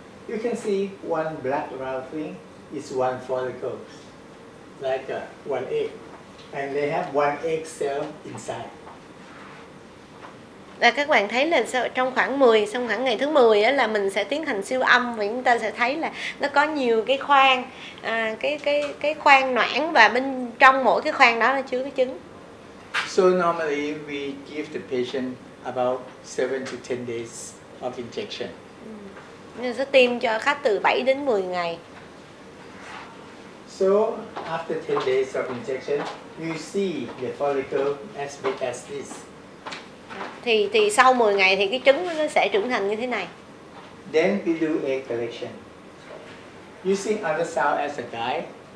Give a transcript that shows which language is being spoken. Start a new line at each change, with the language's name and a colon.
English: You can see one black round thing is one follicle, like one egg, and they have one egg cell inside.
Vietnamese: Là các bạn thấy là trong khoảng ngày thứ 10 á, là mình sẽ tiến hành siêu âm và chúng ta sẽ thấy là nó có nhiều cái khoang, cái khoang noãn và bên trong mỗi cái khoang đó nó chứa cái trứng.
English: So normally we give the patient about 7 to 10 days of injection.
Vietnamese: Nên sẽ tiêm cho khách từ 7 đến 10 ngày.
English: So after 10 days of injection, you see the follicle as big as this.
Vietnamese: Thì sau 10 ngày thì cái trứng nó sẽ trưởng thành như thế này.
English: Then we do egg collection. Using ultrasound as a guide.